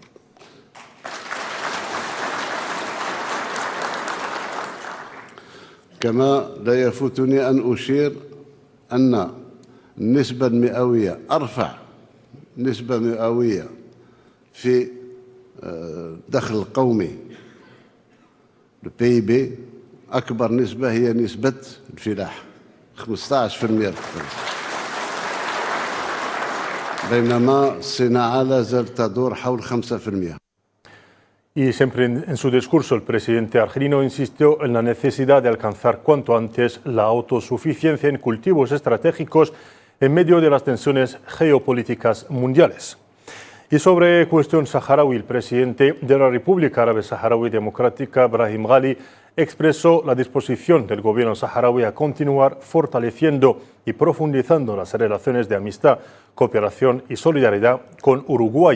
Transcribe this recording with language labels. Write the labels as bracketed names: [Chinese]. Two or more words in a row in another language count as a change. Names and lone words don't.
[Arabic] كما لا يفوتني أن أشير أن النسبة المئوية أرفع نسبة مئوية في الدخل القومي الPIB، أكبر نسبة هي نسبة الفلاح 15%، بينما الصناعة لا زالت تدور حول 5%. [Spanish] Y siempre en su discurso el presidente argelino insistió en la necesidad de alcanzar cuanto antes la autosuficiencia en cultivos estratégicos en medio de las tensiones geopolíticas mundiales. Y sobre cuestión saharaui, el presidente de la República Árabe Saharaui Democrática, Brahim Ghali, expresó la disposición del gobierno saharaui a continuar fortaleciendo y profundizando las relaciones de amistad, cooperación y solidaridad con Uruguay.